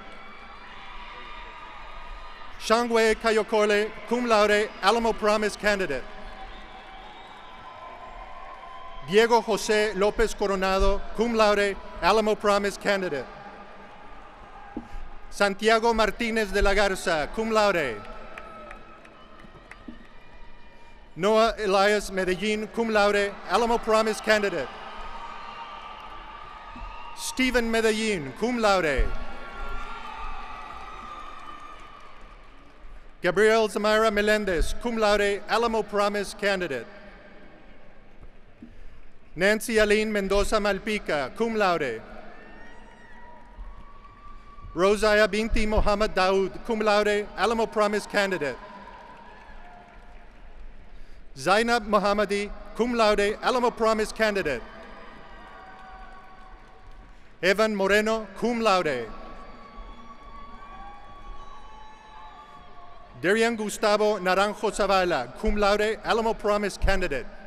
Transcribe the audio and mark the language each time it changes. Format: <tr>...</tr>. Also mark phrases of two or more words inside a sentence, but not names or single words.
<en>Shangwe Kayokole,</en> <la>cum laude,</la> <en>Alamo Promise candidate. Diego Jose Lopez Coronado,</en> <la>cum laude,</la> <en>Alamo Promise candidate. Santiago Martinez de la Garza,</en> <la>cum laude.</la> <en>Noah Elias Medellin,</en> <la>cum laude,</la> <en>Alamo Promise candidate. Stephen Medellin,</en> <la>cum laude.</la> <en>Gabriel Zamira Melendez,</en> <la>cum laude,</la> <en>Alamo Promise candidate. Nancy Aline Mendoza Malpica,</en> <la>cum laude.</la> <en>Rosaya Binti Mohammed Daoud,</en> <la>cum laude,</la> <en>Alamo Promise candidate. Zainab Mohammadi,</en> <la>cum laude,</la> <en>Alamo Promise candidate. Evan Moreno,</en> <la>cum laude.</la> <en>Darian Gustavo Naranjo Zavala,</en> <la>cum laude,</la> <en>Alamo Promise candidate.</en>